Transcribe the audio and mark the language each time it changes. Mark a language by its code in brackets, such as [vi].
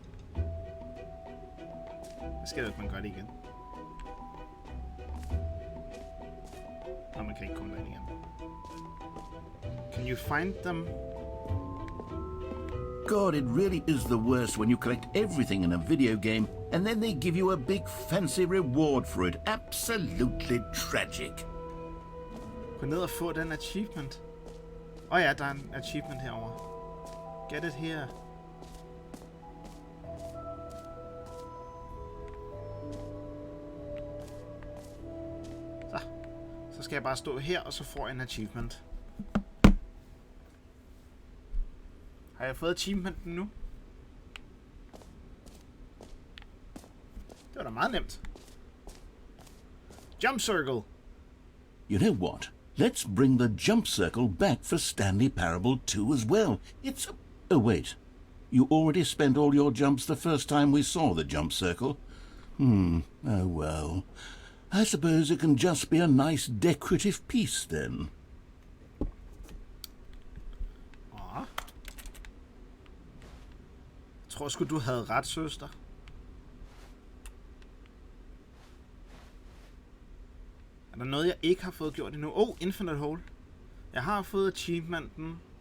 [da] Hvad sker der, hvis man gør det igen? Nå, man kan ikke komme derind igen. [en] Can you find them? God, it really is the worst when you collect everything in a video game and then they give you a big fancy reward for it. Absolutely tragic. [da] Gå ned og få den achievement. Ja, der er en achievement herovre. [en] Get it here. [da] Så skal jeg bare stå her, og så får jeg en achievement. Har jeg fået achievementen nu? Det var da meget nemt. [en] Jump circle. You know what? Let's bring the jump circle back for Stanley Parable 2 as well. It's a... Oh, wait. You already spent all your jumps the first time we saw the jump circle. Oh well. I suppose it can just be a nice decorative piece then. [da] Jeg tror sgu, du havde ret, søster. Er der noget, jeg ikke har fået gjort endnu? Infinite Hole. Jeg har fået achievementen.